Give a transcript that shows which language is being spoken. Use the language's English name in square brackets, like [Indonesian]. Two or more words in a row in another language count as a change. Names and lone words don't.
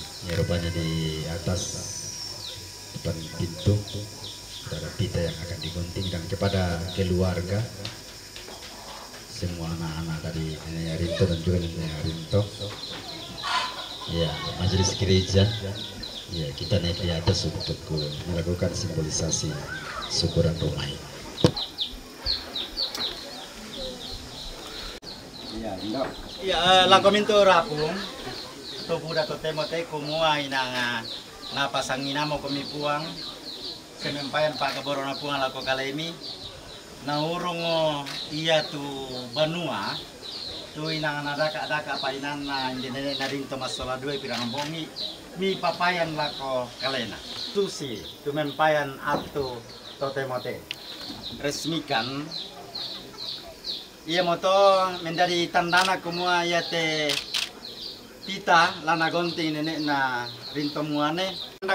[Indonesian] Ya, rupanya di atas depan pintu ada pita yang akan digunting, dan kepada keluarga semua anak-anak dari Nenek Rinto dan juga Nenek Rinto, ya, majelis gereja, ya, kita naik di atas untuk melakukan simbolisasi syukuran rumah ini. Ya, [Toraja-Sa'dan] lakominto rapung to buda to temote kumua inanga napasangina mo kumipuang semempayan pak kaborona puang lako kalemi na urungo iya tu Banua tu inang nadaka painan na indene na rin to masola dua pirang bongi mi papayan lako kalena tu si tu mempayan atu to temote resmikan iya moto menjadi tandana kumua ya te tita lana gonting nenek na rintomuane na